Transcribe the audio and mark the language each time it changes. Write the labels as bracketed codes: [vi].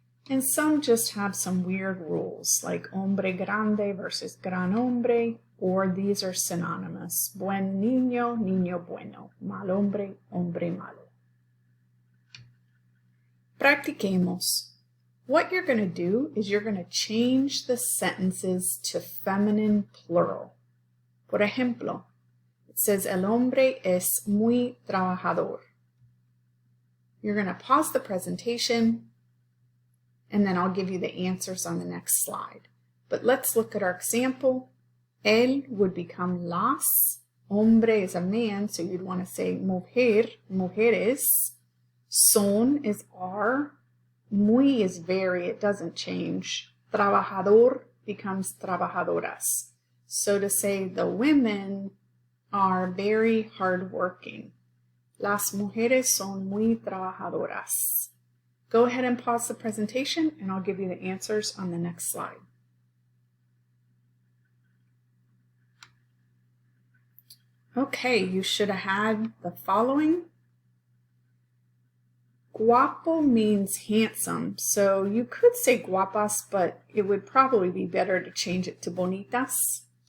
[en] And some just have some weird rules, like hombre grande versus gran hombre, or these are synonymous. [es] Buen niño, niño bueno. Mal hombre, hombre malo. [en] Practiquemos. What you're going to do is you're going to change the sentences to feminine plural. [es] Por ejemplo, it says, el hombre es muy trabajador. [en] You're going to pause the presentation, and then I'll give you the answers on the next slide. But let's look at our example. El would become las. Hombre is a man, so you'd want to say mujer, mujeres. Son is are. Muy is very, it doesn't change. Trabajador becomes trabajadoras. So to say the women are very hardworking. [es] Las mujeres son muy trabajadoras. [en] Go ahead and pause the presentation, and I'll give you the answers on the next slide. Okay, you should have had the following. Guapo means handsome, so you could say guapas, but it would probably be better to change it to bonitas.